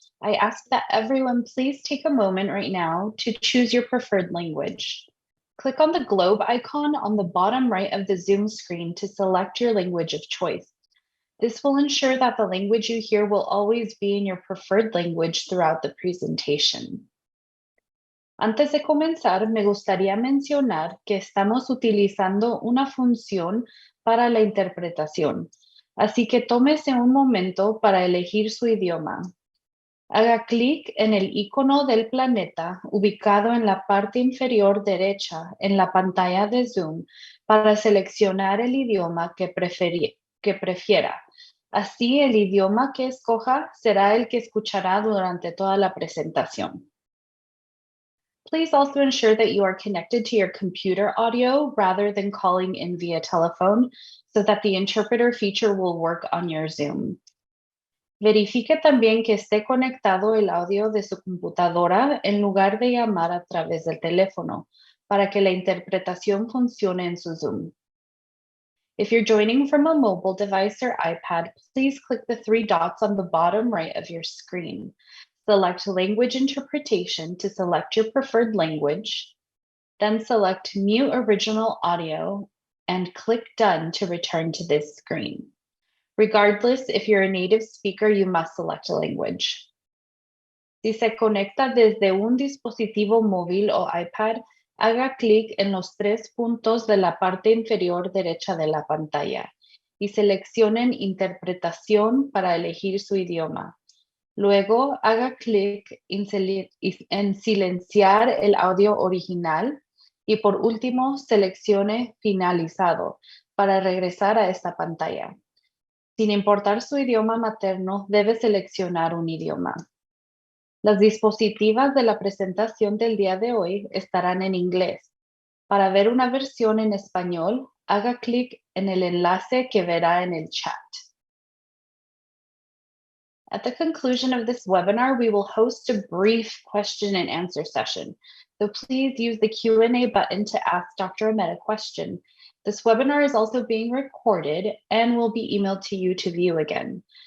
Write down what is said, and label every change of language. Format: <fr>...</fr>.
<en>I ask that everyone please take a moment right now to choose your preferred language. Click on the globe icon on the bottom right of the Zoom screen to select your language of choice. This will ensure that the language you hear will always be in your preferred language throughout the presentation.</en> <es>Antes de comenzar, me gustaría mencionar que estamos utilizando una función para la interpretación, así que tómese un momento para elegir su idioma. Haga clic en el icono del planeta ubicado en la parte inferior derecha en la pantalla de Zoom para seleccionar el idioma que prefiera. Así, el idioma que escoja será el que escuchará durante toda la presentación.</es> <en>Please also ensure that you are connected to your computer audio rather than calling in via telephone so that the interpreter feature will work on your Zoom.</en> <es>Verifique también que esté conectado el audio de su computadora en lugar de llamar a través del teléfono para que la interpretación funcione en su Zoom.</es> <en>If you're joining from a mobile device or iPad, please click the three dots on the bottom right of your screen. Select Language Interpretation to select your preferred language, then select Mute Original Audio and click Done to return to this screen. Regardless, if you're a native speaker, you must select a language.</en> <es>Si se conecta desde un dispositivo móvil o iPad, haga clic en los tres puntos de la parte inferior derecha de la pantalla y seleccionen Interpretación para elegir su idioma. Luego, haga clic en silenciar el audio original y por último, seleccione Finalizado para regresar a esta pantalla. Sin importar su idioma materno, debe seleccionar un idioma. Las diapositivas de la presentación del día de hoy estarán en inglés. Para ver una versión en español, haga clic en el enlace que verá en el chat.</es> <en>At the conclusion of this webinar, we will host a brief question and answer session. So please use the Q&A button to ask Dr. Ahmed a question. This webinar is also being recorded and will be emailed to you to view again.</en>